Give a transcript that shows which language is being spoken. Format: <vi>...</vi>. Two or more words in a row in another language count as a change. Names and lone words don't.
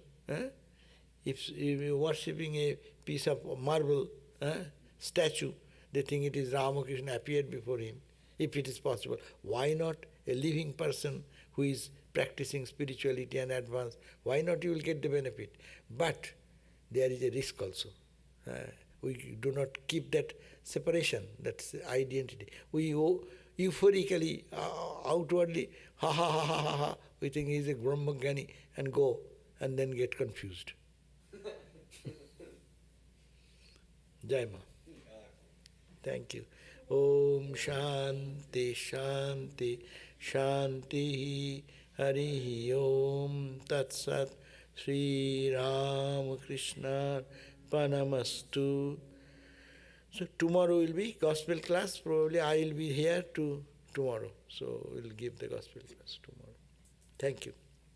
<en>If you are worshipping a piece of marble, statue, they think it is Ramakrishna appeared before him, if it is possible. Why not a living person who is practicing spirituality and advance? Why not you will get the benefit? But there is a risk also. We do not keep that separation, that identity. We euphorically, outwardly, ha ha ha ha ha ha, we think he is a Brahmagyani and go, and then get confused.</en> <hi>Jai Ma.</hi> <en>Thank you.</en> <sa>Om Shanti Shanti Shanti Hari Om Tat Sat Sri Ramakrishna Panamastu.</sa> <en>So tomorrow will be gospel class. Probably I will be here tomorrow. So we'll give the gospel class tomorrow. Thank you.</en>